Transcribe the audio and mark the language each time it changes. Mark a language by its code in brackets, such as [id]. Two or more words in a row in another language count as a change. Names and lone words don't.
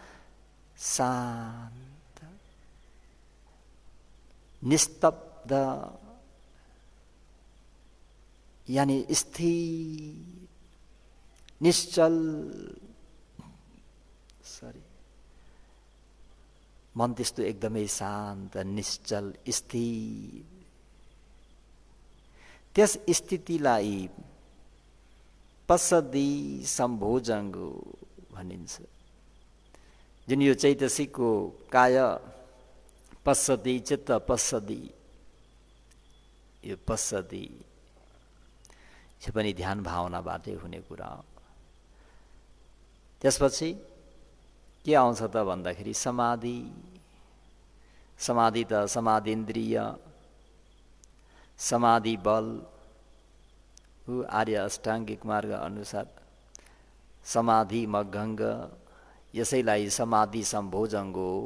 [ne] शान्त, निस्तब्ध यानी स्थिर, निश्चल, मन त्यस्तो एकदमै शान्त निश्चल स्थिर। त्यस स्थितिलाई [pi] पश्यति सम्भोजङ्गो [ne] भनिन्छ। जुन यो चैतसिकको [pi] काय पश्यति चित्त पश्यति, [ne] यो पश्यति यो पनि ध्यान भावनाबाटै हुने कुरा हो। त्यसपछि के आउँछ त भन्दाखेरि समाधि। समाधि त समाधिन्द्रिय, समाधि बल, आर्य अष्टाङ्गिक मार्ग अनुसार समाधि मगङ्ग, यसैलाई [pi] समाधि सम्भोजङ्गो।